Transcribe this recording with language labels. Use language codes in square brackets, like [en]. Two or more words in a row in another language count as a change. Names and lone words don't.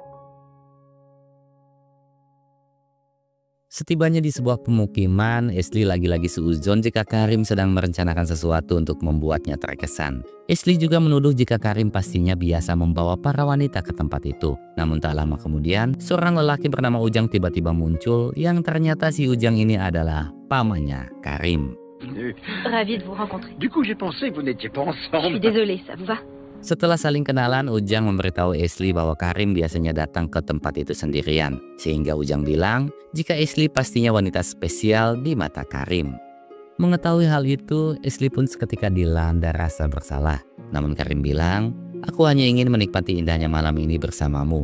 [id] Setibanya di sebuah pemukiman, Ashley lagi-lagi seuzon jika Karim sedang merencanakan sesuatu untuk membuatnya terkesan. Ashley juga menuduh jika Karim pastinya biasa membawa para wanita ke tempat itu. Namun tak lama kemudian, seorang lelaki bernama Ujang tiba-tiba muncul yang ternyata si Ujang ini adalah pamannya Karim. [fr] Ravie de vous rencontrer. Du coup, j'ai pensé que vous n'étiez pas Je suis ensemble. désolée, ça vous va? [id] Setelah saling kenalan, Ujang memberitahu Ashley bahwa Karim biasanya datang ke tempat itu sendirian. Sehingga Ujang bilang jika Ashley pastinya wanita spesial di mata Karim. Mengetahui hal itu, Ashley pun seketika dilanda rasa bersalah. Namun Karim bilang, "Aku hanya ingin menikmati indahnya malam ini bersamamu.